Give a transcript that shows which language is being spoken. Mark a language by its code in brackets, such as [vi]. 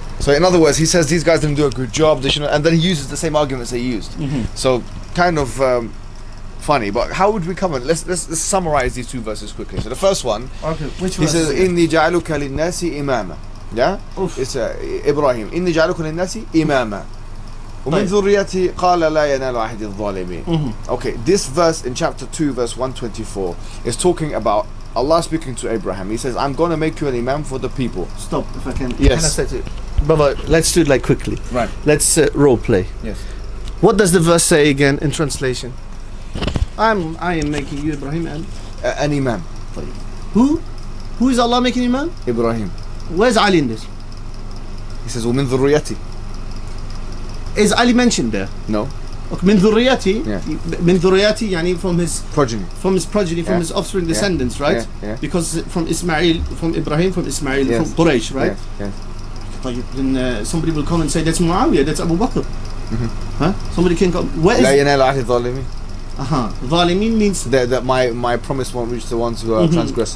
[en] So in other words, he says these guys didn't do a good job, they shouldn't, and then he uses the same arguments they used. So kind of funny, but how would we come on? Let's summarize these two verses quickly. So the first one, which he says, [ar] "Inni ja'aluka lin-nasi imama." [en] Yeah, it's [ar] Ibrahim. "Inni ja'aluka lin-nasi imama." ومن ذريتي قال لا ينال عهد الظالمين. [en] Okay, this verse in chapter 2 verse 124 is talking about Allah speaking to Abraham. He says, I'm going to make you an imam for the people. Stop, if I can. Yes. Can I say to Brother, let's do it like quickly. Right. Let's role play. Yes. What does the verse say again in translation? I am making you Ibrahim and an imam. Who is Allah making imam? Ibrahim. Where's Ali in this? He says, [ar] ومن ذريتي. [en] Is Ali mentioned there? No. [ar] Okay, من ذريتي. Yeah. من ذريتي يعني [en] from his progeny. From his offspring descendants, right? Yeah. Because from Ismail, from Ibrahim, from Ismail, from Quraysh, right? Yes. Then somebody will come and say that's Muawiyah, that's Abu Bakr. Huh? Somebody can come. Where is? [ar] لا ينال عهد الظالمين. [en] Zalimin means that my promise won't reach the ones who are transgressors.